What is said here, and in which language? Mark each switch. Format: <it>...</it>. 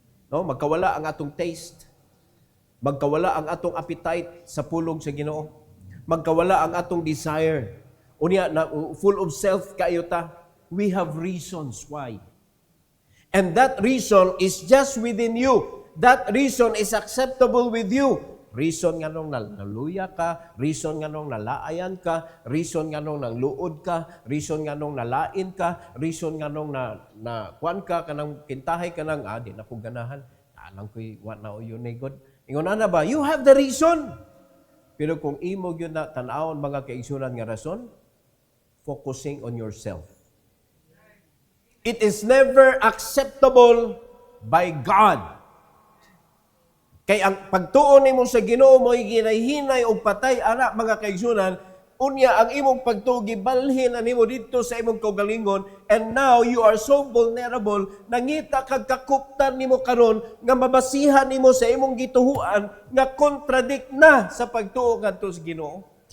<ceb>No, magkawala ang atong taste. Magkawala ang atong appetite sa pulong sa Ginoo. Magkawala ang atong desire. Unya na</ceb> <en>full of self</en> <ceb>kayo ta.</ceb> <en>We have reasons why. And that reason is just within you. That reason is acceptable with you.</en> <ceb>Reason nga nung naluya ka, reason nga nung nalaayan ka, reason nga nung nangluod ka, reason nga nung nalain ka, reason nga nung na kuan ka, kanang kintahay ka nang, di na ko ganahan. Alang ko'y what na yun ni God. Ingon na ba?</ceb> <en>You have the reason.</en> <ceb>Pero kung imo yun na tanawon mga kaigsunan nga rason,</ceb> <en>focusing on yourself. It is never acceptable by God.</en> <ceb>Kay ang pagtuon nimo sa Ginoo mo ginayhinay og patay ana mga kaigsunan, unya ang imong pagtuo gibalhin na nimo didto sa imong kaugalingon,</ceb> <en>and now you are so vulnerable,</en> <ceb>nangita kag kakuptan nimo karon nga mabasihan nimo sa imong gituhuan nga contradict na sa pagtuo ngadto sa Ginoo.</ceb>